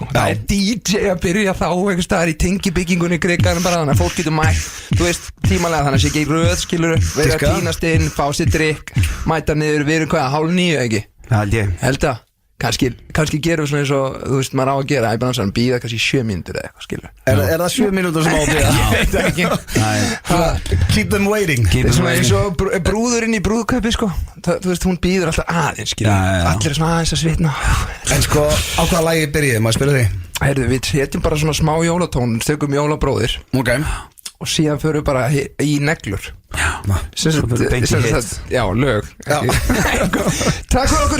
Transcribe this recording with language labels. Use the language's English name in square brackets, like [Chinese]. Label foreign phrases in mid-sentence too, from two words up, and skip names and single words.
[Icelandic] Það er DJ að byrja þá einhvers staðar í tengibyggingunni Grigarinn bara þannig að fólk getur mætt, þú veist, tímalega þannig að sé ekki í röð, skilur, vera að tínast inn, fá sér drikk, mæta niður, við erum hvað, 8:30 ekki? Held að, kannski gerum við svona eins og, þú veist, maður á að gera, ég bara að býða kannski 7 mínútur eða eitthvað, skilur. Er það 7 mínútur sem á að býða? Ég veit það ekki. [English] Keep them waiting. [Icelandic] Það er svona eins og brúðurinn í brúðkaupi sko. Þú veist, hún býður alltaf aðeins, skilur. Allir er svona aðeins að svitna. En sko, á hvaða lagi byrjið, maður spila því? Heyrðu, við setjum bara svona smá jólatón, stökum jólabróðir. Ok. Og síðan förum við bara í neglur. Já, lög. Takk fyrir okkur.